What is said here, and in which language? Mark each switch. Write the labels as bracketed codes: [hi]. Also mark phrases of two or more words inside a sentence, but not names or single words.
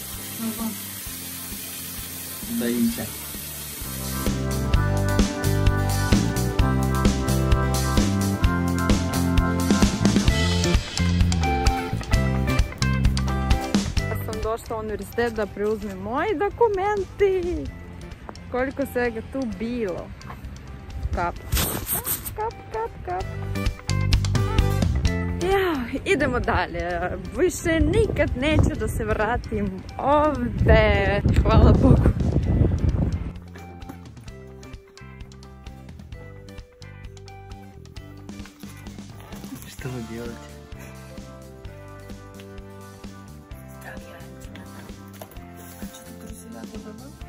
[sr] Даимся. Ja sam došla u univerzitet da preuzmem moji dokumenti. Koliko svega tu bilo. Kap. Kap, kap, kap. Ja, idemo dalje. Više nikad neću da se vratim ovdje. Hvala Bogu. [ru] Что вы делаете? А что ты труселя добавил?